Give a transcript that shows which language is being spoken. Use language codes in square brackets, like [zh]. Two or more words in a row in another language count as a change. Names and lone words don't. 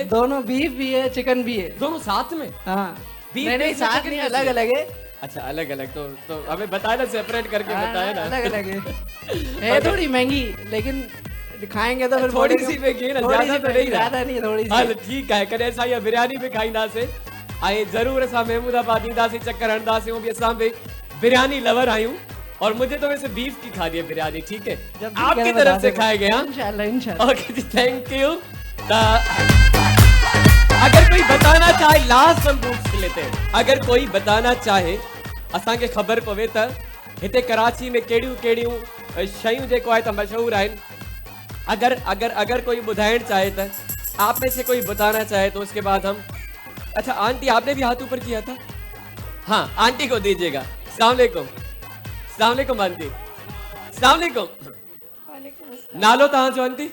[ur] دونوں بیف بھی ہے چکن بھی ہے. دونوں ساتھ میں? ہاں बीफ نہیں کیسے, ساتھ चिकन نہیں کیسے? الگ الگ ہے. اچھا الگ الگ. تو ہمیں بتایا نا، سیپریٹ کر کے بتایا نا. الگ الگ ہے تھوڑی مہنگی لیکن کھائیں گے تو پھر تھوڑی بولیں گے-- سی مہنگی ہے نا, تھوڑی زیادہ سی تو نہیں نا. زیادہ نہیں تھوڑی سی. ہل ٹھیک ہے. [sd] कॾहिं असां इहा बिरयानी बि खाईंदासीं ऐं ज़रूर असां महमूदाबाद ईंदासीं, चक्कर हणंदासीं। [ur] وہ بھی [sd] असां भी बिरयानी लवर आहियूं [ur] اور مجھے تو ویسے بیف کی کھانی ہے بریانی. ٹھیک ہے جب بھی آپ کی کریں طرف بتا سے دینا. کھائے گئے۔ ہاں ان شاء اللہ. اوکے جی [en] thank you. [ur] اگر کوئی بتانا چاہے لاسٹ ہم پوچھ لیتے ہیں. اگر کوئی بتانا چاہے [sd] असांखे ख़बर पवे त हिते कराची में कहिड़ियूं शयूं जेको आहे त मशहूर आहिनि। [ur] اگر اگر اگر کوئی بدھائن چاہے تو آپ میں سے کوئی بتانا چاہے تو اس کے بعد ہم. اچھا آنٹی آپ نے بھی ہاتھ اوپر کیا تھا، ہاں آنٹی کو دیجیے گا. [ar] السلام عليكم. السلام عليكم आंटी। السلام عليكم. [sd] नालो तहां जो आंटी?